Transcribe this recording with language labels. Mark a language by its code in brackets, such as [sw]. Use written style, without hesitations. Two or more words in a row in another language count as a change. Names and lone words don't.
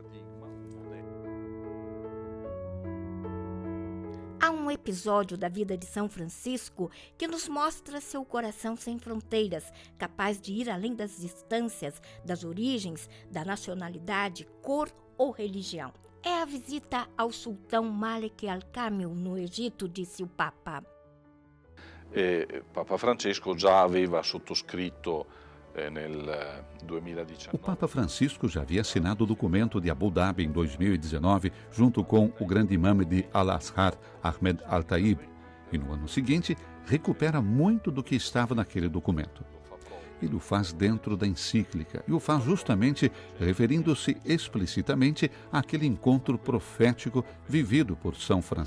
[pt] Há um episódio da vida de São Francisco que nos mostra seu coração sem fronteiras, capaz de ir além das distâncias, das origens, da nacionalidade, cor ou religião. É a visita ao sultão Malek al-Kamil no Egito, disse o Papa. [it] Papa Francesco já aveva sottoscritto nel 2019. [pt] O Papa Francisco já havia assinado o documento de Abu Dhabi em 2019, junto com o grande imã de Al-Azhar, Ahmed Al-Taib, e no ano seguinte recupera muito do que estava naquele documento. Ele o faz dentro da encíclica e o faz justamente referindo-se explicitamente àquele encontro profético vivido por São